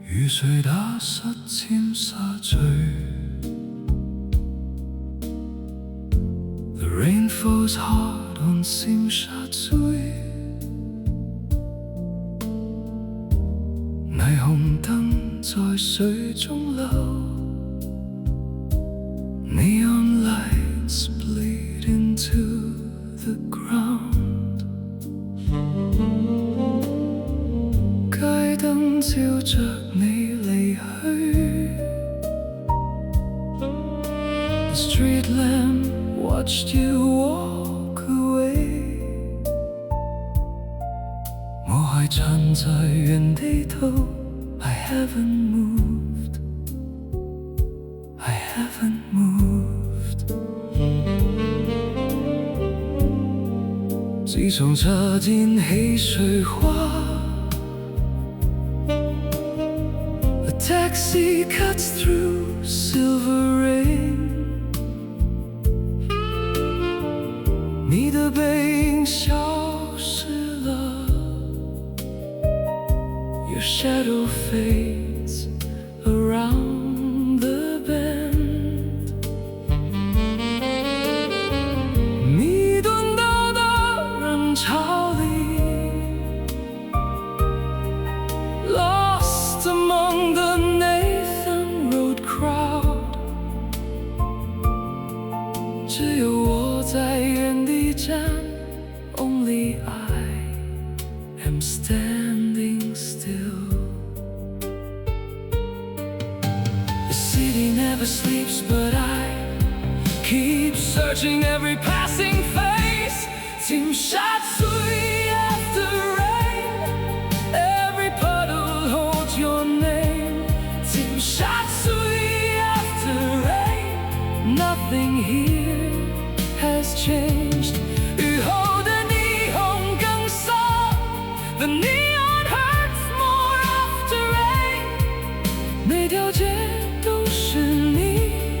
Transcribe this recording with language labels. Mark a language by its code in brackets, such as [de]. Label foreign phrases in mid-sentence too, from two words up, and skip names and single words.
[yue] 水打濕尖沙咀 [en] The rain falls hard on Tsim Sha Tsui [yue] 霓虹燈在水中流 [en] Neon lights bleed into the ground [yue] 街燈照着你離去 [en] The street lamp watched you walk away [yue] 我還站在原地頭 [en] I haven't moved I haven't moved [yue] 自從擦肩起水花 [en] A taxi cuts through silver rain [yue] 你的背影消失了 [en] Your shadow fades around the bend [yue] 迷遁到的人潮里 [en] Lost among the Nathan Road crowd [yue] 只有我在原地站 [en] Only I am standing still The city never sleeps but I keep searching every passing face Tsim Sha Tsui after rain Every puddle holds your name Tsim Sha Tsui after rain Nothing here has changed [yue] 雨後的霓虹更色 [en] The neon hurts more after rain [yue] 每條街都是你